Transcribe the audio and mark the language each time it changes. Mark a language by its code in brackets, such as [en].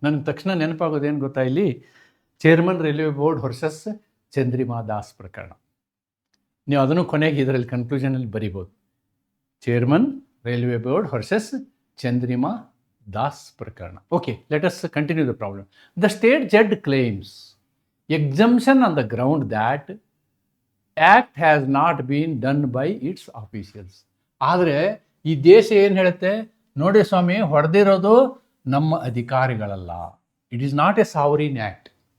[kn] ನನಗೆ ತಕ್ಷಣ ನೆನಪಾಗೋದೇನು ಗೊತ್ತಾ, ಇಲ್ಲಿ chairman railway board versus ಚಂದ್ರಿಮಾ Das ಪ್ರಕರಣ. ನೀವು ಅದನ್ನು ಕೊನೆಗೆ ಇದರಲ್ಲಿ ಕನ್ಕ್ಲೂಷನಲ್ಲಿ ಬರಿಬೋದು. Chairman railway board versus ಚಂದ್ರಿಮಾ Das Prakarana. [en] Okay, let us continue the problem. The state judge claims exemption on the ground that act has not been done by its officials. [kn] ಆದರೆ ಈ ದೇಶ ಏನು ಹೇಳುತ್ತೆ, ನೋಡಿ ಸ್ವಾಮಿ, ಹೊಡೆದಿರೋದು ನಮ್ಮ ಅಧಿಕಾರಿಗಳಲ್ಲ. [en] It is not a sovereign act.